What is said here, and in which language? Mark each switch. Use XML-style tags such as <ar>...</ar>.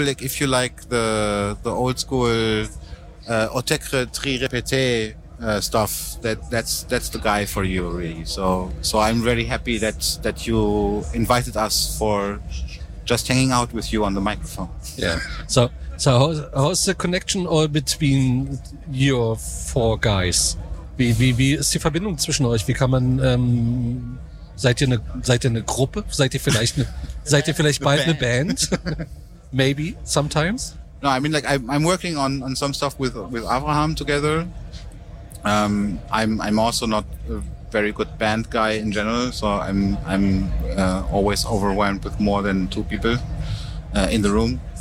<en>Like, if you like the old school Otekre tri répété stuff, that's the guy for you, really. So I'm really happy that you invited us for just hanging out with you on the microphone. Yeah. So how's the connection all between your four guys?</en> <de>Wie ist die Verbindung zwischen euch? Wie kann man Seid ihr eine Gruppe? Seid ihr vielleicht bald eine Band?</de> <en>Maybe sometimes. No, I mean, like I'm working on some stuff with Avraham together. I'm also not a very good band guy in general, so I'm always overwhelmed with more than two people in the room.</en>